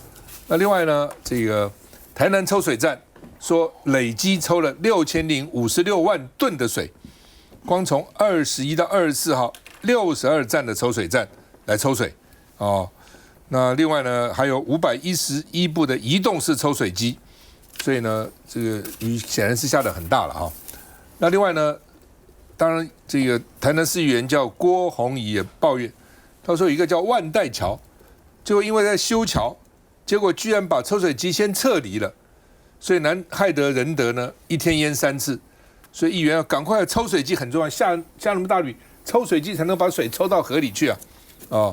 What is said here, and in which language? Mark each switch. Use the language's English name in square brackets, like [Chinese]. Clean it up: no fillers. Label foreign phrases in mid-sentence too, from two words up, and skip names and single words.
[Chinese] 那另外呢，這個台南抽水站說累積抽了6056萬噸的水，光從21到24號62站的抽水站來抽水哦。那另外呢，還有511部的移動式抽水機，所以呢，這個雨顯然是下得很大了哈。那另外呢，當然這個台南市議員叫郭宏儀也抱怨，他說有一個叫萬代橋，結果因為在修橋，結果居然把抽水機先撤離了，所以害得仁德呢一天淹3次，所以議員要趕快抽水機很重要，下那麼大雨，抽水機才能把水抽到河裡去啊，哦。